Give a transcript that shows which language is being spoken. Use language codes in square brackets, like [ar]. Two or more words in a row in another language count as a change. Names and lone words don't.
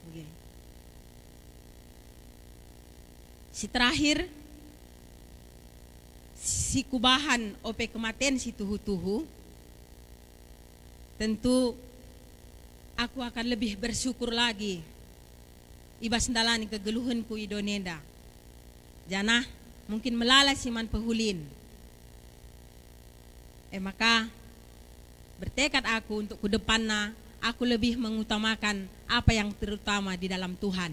[btx] Si terakhir si kubahan ope kematian si tuhu-tuhu [id] tentu aku akan lebih bersyukur lagi [btx] ibas ndalani kegeluhanku idonenda. Jana mungkin melala siman pehulin. [id] Maka bertekad aku untuk ke depannya aku lebih mengutamakan apa yang terutama di dalam Tuhan.